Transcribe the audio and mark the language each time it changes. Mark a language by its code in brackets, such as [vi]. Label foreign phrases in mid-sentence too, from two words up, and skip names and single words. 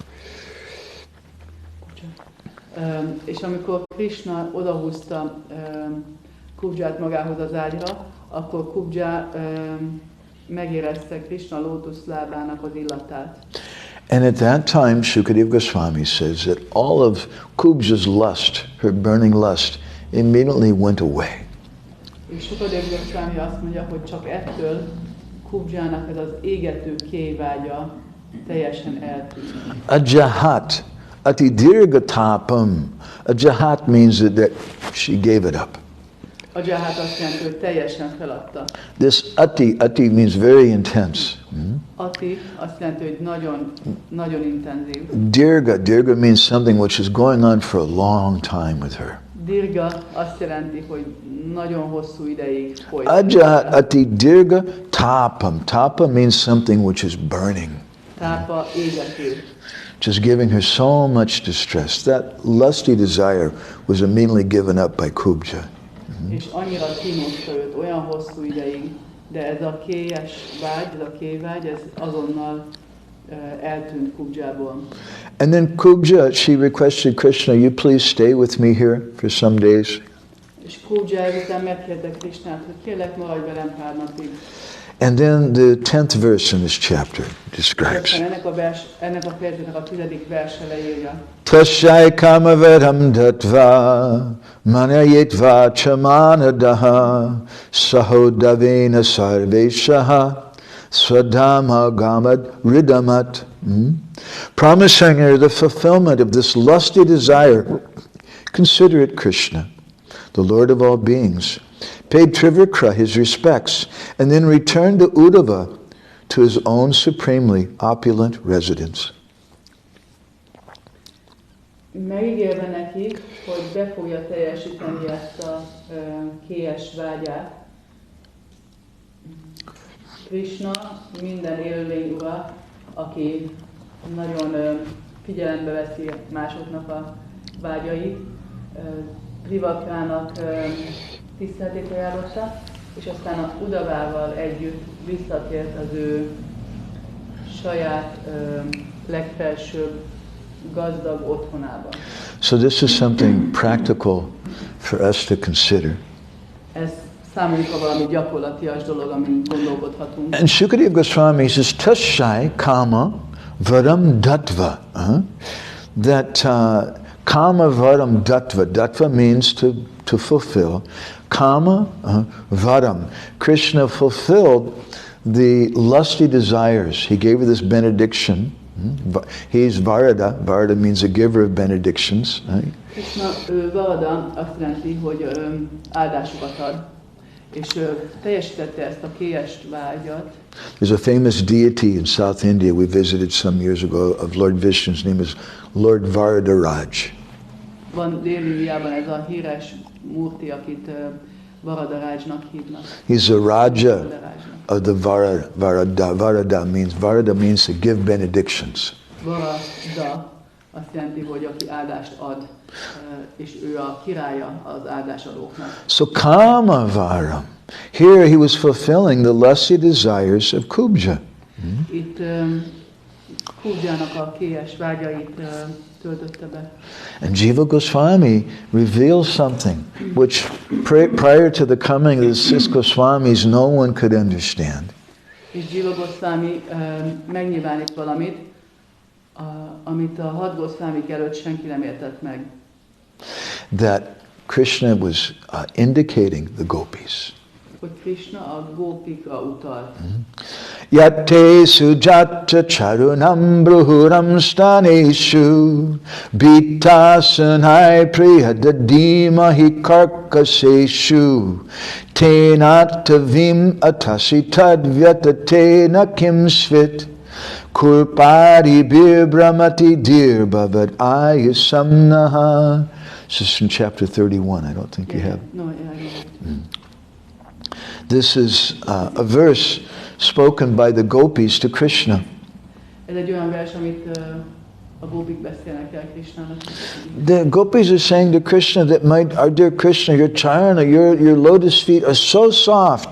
[hu] És amikor Krishna odahúzta Kubját magához az ágyra, akkor Kubja megérezte Krishna lótuszlábának az illatát. [en] And at that time, Shukadeva Goswami says that all of Kubja's lust, her burning lust, immediately went away. [hu] És Shukadeva Goswami azt mondja, hogy csak ettől Kubjának ez az égető kévágya teljesen eltűnt. [sa] Ajahat, ati dirgatapam. [en] Ajahat means that she gave it up. [hu] Ajahat azt jelenti, hogy teljesen feladta. [en] This ati means very intense. [hu] Ati azt jelenti, hogy nagyon, nagyon intenzív. [en] Dirga means something which is going on for a long time with her. [hu] Dirga azt jelenti, hogy nagyon hosszú ideig folyik. [sa] Ajahat ati dirga tapam. [en] Tapa means something which is burning. [hu] Tápa égető. [en] Just giving her so much distress. That lusty desire was immediately given up by Kubja. [hu] És annyira kínoszta őt olyan hosszú ideig, de ez a kélyes vágy, ez a kévágy, ez azonnal eltűnt Kubjából. [en] And then Kubja, she requested Krishna, you please stay with me here for some days. [hu] És Kubja ezután megkérte Krishnát, hogy kérlek, maradj velem pár napig. [en] And then the 10th verse in this chapter describes. [hu] Ennek a fejezetnek a 10. verse leírja. [sa] Tashay kamavedam datva manayetva chamanadaha sahodavena sarveshaha swadama gamad ridamat. [en] Promising her the fulfillment of this lusty desire. Consider it Krishna, the Lord of all beings, paid Trivikra his respects, and then returned to Uddhava to his own supremely opulent residence. [hu] Megígérve neki, hogy be fogja teljesíteni ezt a kélyes vágyát. Krishna minden élőlény ura, aki nagyon figyelembe veszi másoknak a vágyait, Trivakrának tiszteletét ajánlotta, és aztán a Udavával együtt visszatért az ő saját legfelsőbb gazdag otthonába. [en] So this is something practical for us to consider. [hu] Ez számunkra valami gyakorlatias dolog, amin gondolkodhatunk. [en] And Shukadeva Goswami says, [sa] Tashay kama varam datva. That kama varam datva. [en] Datva means to fulfill. [sa] Kama varam. [en] Krishna fulfilled the lusty desires. He gave her this benediction. He's Varada. Varada means a giver of benedictions. Right? [hu] Krishna Varada azt jelenti, hogy áldásokat ad. És teljesítette ezt a kélyes vágyat. [en] There's a famous deity in South India we visited some years ago of Lord Vishnu's name is Lord Varadaraj. [hu] Van Dél-Indiában ez a híres murti, akit Varadarajnak hívnak. [en] He's a Raja of the Varada. Varada means to give benedictions. [hu] Varada azt jelenti, hogy aki áldást ad, és ő a királya az áldásadóknak. [en] So Kamavaram. Here he was fulfilling the lusty desires of Kubja. [hu] Itt Kubjának a kélyes vágyait töltötte be. [en] And Jiva Goswami reveals something which prior to the coming of the 6 Goswamis no one could understand. [hu] És Jiva Goswami megnyilvánít valamit, amit a 6 Goswamik előtt senki nem értett meg. [en] That Krishna was indicating the gopis. [hu] Hogy Krishna a gópikra utalt. [sa] Yatte sujata charunam bruhuram staneshu bitasanai priyadadimahi karkaseshu tenatavim atasi tadvyatatena kimsvit kurpari birbramati dirbhavad ayasamnaha. [en] This is from chapter 31. I don't think you have. No, yeah, This is a verse spoken by the gopis to Krishna. [hu] Ez egy olyan vers, amit A gópik beszélnek el Krishnának. [en] The gopis are saying to Krishna that our dear Krishna, your charana, your lotus feet are so soft.